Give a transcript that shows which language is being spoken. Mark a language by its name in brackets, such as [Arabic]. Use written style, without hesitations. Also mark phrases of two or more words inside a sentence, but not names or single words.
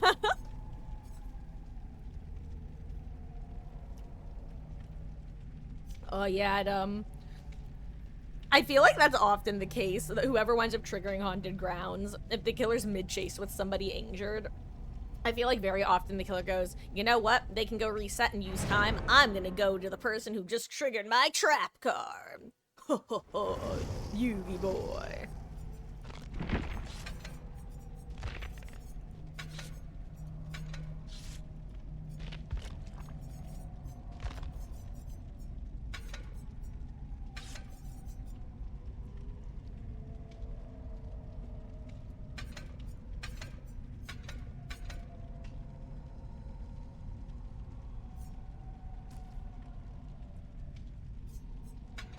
[English] Oh, yeah, I feel like that's often the case, that whoever winds up triggering Haunted Grounds, if the killer's mid-chase with somebody injured, I feel like very often the killer goes, you know what, they can go reset and use time, I'm gonna go to the person who just triggered my trap card. Ho ho ho, Yugi boy. God, I